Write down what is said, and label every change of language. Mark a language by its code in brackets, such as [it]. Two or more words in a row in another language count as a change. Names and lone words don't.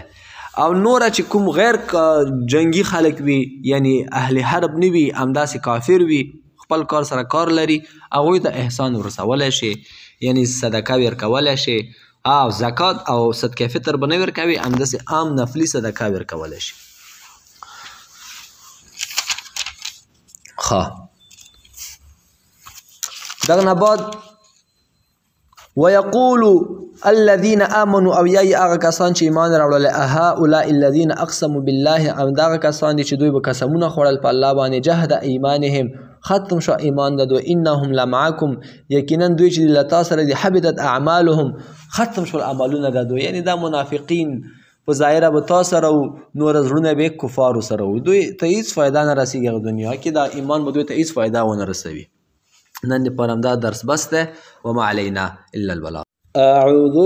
[ps] او نوره چې کوم غیر جنگي خلک وي یعنی اهل حرب نه وي همداسې کافر وي خپل کار سره کار لري هغوی ته احسان ورسولی شي یعنی صدقه ورکولی شي او زکات او صدقه فطر به نه ورکوي همداسې عام نفلي صدقه ورکولی شي. دغه نه بعد [ar] ويقول الذين آمنوا [ps] او یای هغه کسان چې ایمان راوړل [ar] هؤلاء الذين اقسموا بالله [ps] همدغه کسان دي چې دوی به قسمونه خوړل په الله باندې [ar] جهد ایمانهم [ps] ختم شو ایمان د دوی [ar] انهم لمعکم [ps] یقینا دوی چې له تاسو سره دي [ar] حبطت اعمالهم [ps] ختم شو اعمالونه د دوی یعنی دا منافقین په ظاهره به تا سره و نور زړونه به کفارو سره و دوی ته هیڅ فایده نه رسیږي دنیا کې دا ایمان به دوی ته هیڅ فایده ونه رسوي. نن دپاره همدا درس بس دی [ar] وما علینا الا البلاغ. [ps] اعوذ